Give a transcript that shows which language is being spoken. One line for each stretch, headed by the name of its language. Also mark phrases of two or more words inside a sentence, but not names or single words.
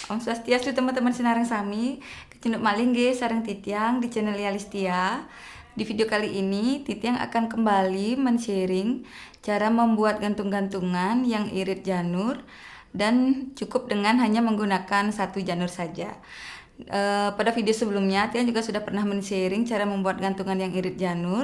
Balinese: Om Swastiastu teman-teman sinareng sami, kecenuk malih nggih sareng Titiang di channel Yalistia.
Indonesian: Di video kali ini Titiang akan kembali men-sharing cara membuat gantung-gantungan yang irit janur dan cukup dengan hanya menggunakan satu janur saja. Pada video sebelumnya Titiang juga sudah pernah men-sharing cara membuat gantungan yang irit janur.